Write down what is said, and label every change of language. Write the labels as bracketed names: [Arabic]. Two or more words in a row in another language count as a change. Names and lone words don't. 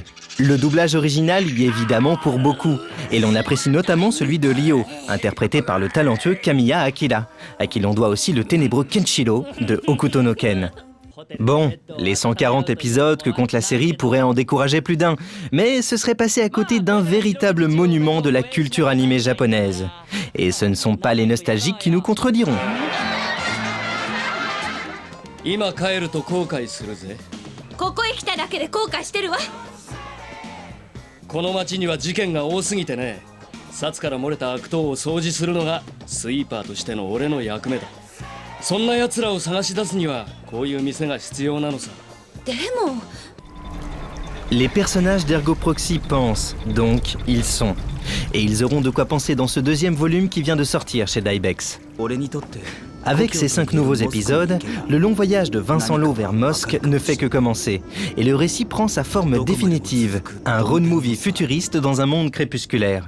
[French] Le doublage original y est évidemment pour beaucoup, et l'on apprécie notamment celui de Lio, interprété par le talentueux Kamiya Akira, à qui l'on doit aussi le ténébreux Kenshiro de Hokuto no Ken. Bon, les 140 épisodes que compte la série pourraient en décourager plus d'un, mais ce serait passé à côté d'un véritable monument de la culture animée japonaise. Et ce ne sont pas les nostalgiques qui nous contrediront. [Japanese] 今帰ると後悔するぜ。ここへ来ただけで後悔してるわ。この町には事件が多すぎてね。札から漏れた悪党を掃除するのがスイーパーとしての俺の役目だ。そんな奴らを探し出すにはこういう店が必要なのさ。でも。 [French] Les personnages d'Ergo Proxy pensent, donc ils sont. Et ils auront de quoi penser dans ce deuxième volume qui vient de sortir chez Daibex. Avec ces 5 nouveaux épisodes, le long voyage de Vincent Lo vers Mosque ne fait que commencer, et le récit prend sa forme définitive, un road movie futuriste dans un monde crépusculaire.